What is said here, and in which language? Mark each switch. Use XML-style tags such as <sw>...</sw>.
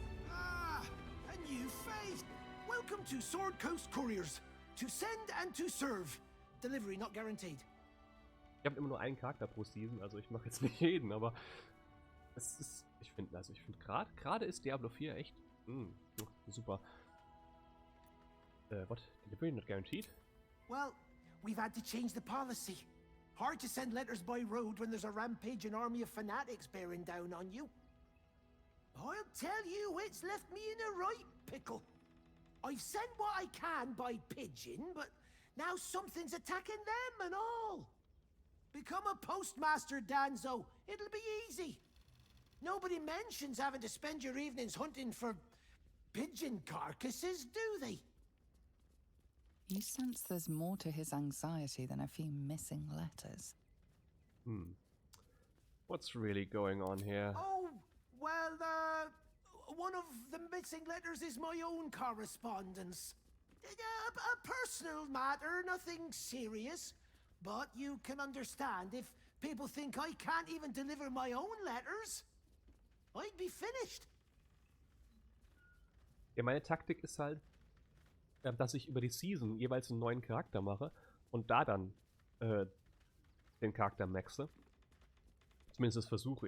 <en>Ah, a new face. Welcome to Sword Coast Couriers. To send and to serve. Delivery not guaranteed.</en> <de>Ich habe immer nur einen Charakter pro Season, also ich mache jetzt nicht jeden, aber es ist, ich finde gerade ist Diablo 4 echt super.</de> <en>What? Delivery not guaranteed? Well, we've had to change the policy. Hard to send letters by road when there's a rampaging army of fanatics bearing down on you. I'll tell you, it's left me in a right pickle. I've sent what I can by pigeon, but now something's attacking them and all. Become a postmaster, Danzo. It'll be easy. Nobody mentions having to spend your evenings hunting for pigeon carcasses, do they? You sense there's more to his anxiety than a few missing letters. What's really going on here? Oh, well, one of the missing letters is my own correspondence. A personal matter, nothing serious. But you can understand if people think I can't even deliver my own letters, I'd be finished.</en> <de>Ja, meine Taktik ist halt, dass ich über die Season jeweils einen neuen Charakter mache und da dann den Charakter maxe. Zumindest das versuche.</de>